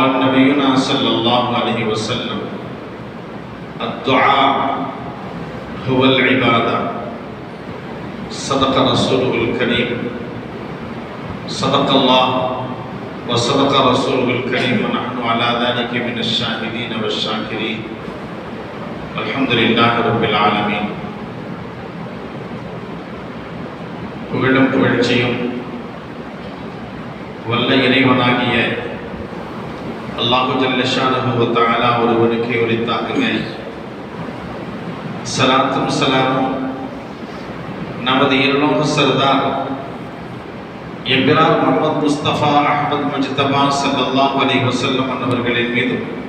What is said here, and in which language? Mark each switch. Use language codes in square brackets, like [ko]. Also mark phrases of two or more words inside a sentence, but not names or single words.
[ar] نبينا صلى الله عليه وسلم الدعاء هو العبادة صدق رسوله الكريم صدق الله وصدق رسوله الكريم ونحن على ذلك من الشاهدين والشاكرين والحمد لله رب العالمين [ta] புகழும் புகழ்ச்சியும் வல்ல இறைவனாகிய [ar] الله جل شأنه وتعالى [ta] ஒருவனுக்கே உரித்தாகுக. ஸலாத்தும் ஸலாமும் நமது இருலோக சர்தார் எம்பிரார் முஹம்மது முஸ்தபா அஹ்மத் முஜ்தபா [ar] صلى الله عليه وسلم [ta] அன்னவர்களின் மீதும்